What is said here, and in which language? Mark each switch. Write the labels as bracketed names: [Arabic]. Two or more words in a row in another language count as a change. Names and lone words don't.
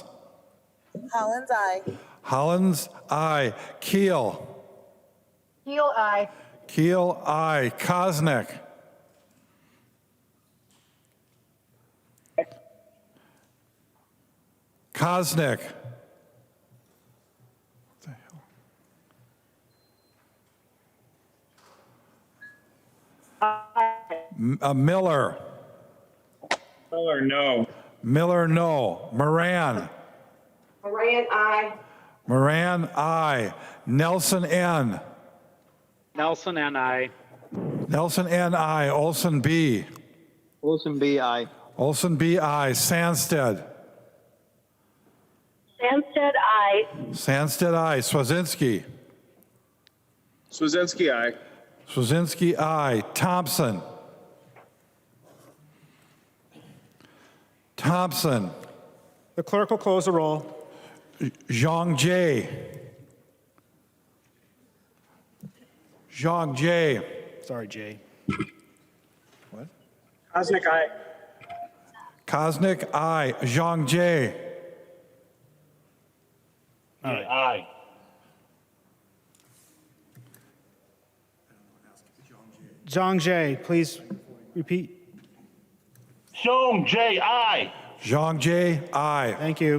[English] Hollins, aye. Hollins, aye. Keel. Keel, aye. Keel, aye. Kosnick. Kosnick. What the hell? Miller. Miller, no. Miller, no. Moran. Moran, aye. Moran, aye. Nelson, N. Nelson and I. Nelson, N, aye. Olson, B. Olson B, aye. Olson, B, aye. Sandstede. Sandstede, aye. Sandstede, aye. Swazinski. Swazinski, aye. Swazinski, aye. Thompson. Thompson. The clerk will close the roll. Zhang Jie. Zhang Jie. Sorry, Jay. What? Kosnick, aye. Kosnick, aye. Zhang Jie. All right. Aye. Zhang Jie, please repeat. Zhang Jie, aye. Zhang Jie, aye. Thank you.